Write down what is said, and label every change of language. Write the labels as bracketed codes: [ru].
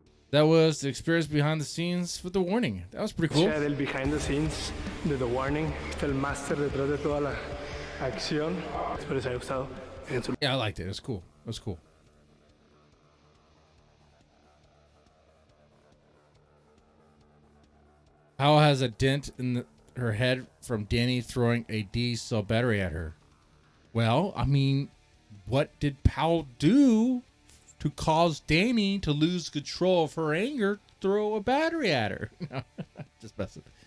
[en] That was the experience behind the scenes with The Warning. That was pretty cool. [es] Del behind the scenes de The Warning. Está el máster detrás de toda la acción. Espero les haya gustado. [en] Yeah, I liked it. It was cool. How has a dent in her head from Dany throwing a D-cell battery at her? Well, I mean, what did Powell do to cause Dany to lose control of her anger, throw a battery at her? Just messing.